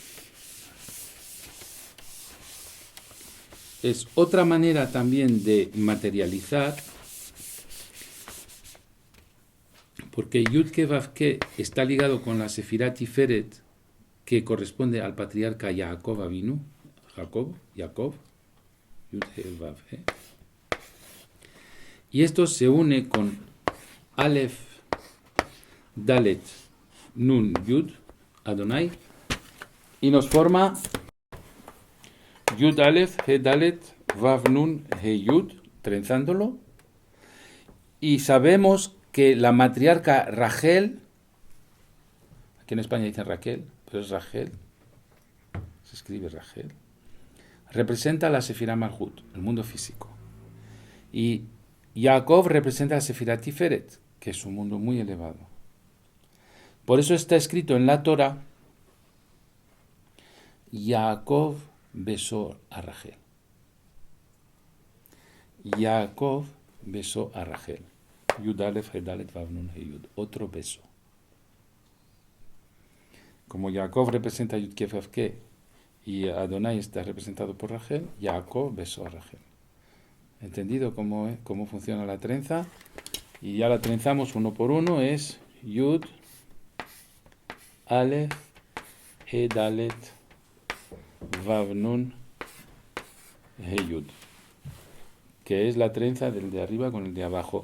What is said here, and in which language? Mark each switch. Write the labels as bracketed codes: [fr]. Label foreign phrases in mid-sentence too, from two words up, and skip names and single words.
[es] es otra manera también de materializar, porque Yud-Ke Vav-Ke está ligado con la Sefirá Tiferet, que corresponde al patriarca Jacob Avinu, Jacob, Yud-Ke Vav-Ke. Y esto se une con [he] Aleph, Dalet, Nun, Yud, Adonai, [es] y nos forma [he] Yud Aleph, He Dalet, Vav Nun, He Yud, [es] trenzándolo. Y sabemos que la matriarca Rachel, aquí en España dicen Raquel, pero es Rachel, se escribe Rachel, representa la Sefirá Malhut, el mundo físico. Y Jacob representa la Sefirá Tiferet, que es un mundo muy elevado. Por eso está escrito en la Torah, Jacob besó a Rachel. Jacob besó a Rachel. [he] Yud Aleph, He Dalet, Vav Nun, He Yud. [es] Otro beso. Como Jacob representa Yud Ke Vav Ke y Adonai está representado por Rachel, Jacob besó a Rachel. ¿Entendido cómo funciona la trenza? Y ya la trenzamos uno por uno. [he] Es Yud, Aleph, He Dalet, Vav Nun, He Yud, [es] que es la trenza del de arriba con el de abajo.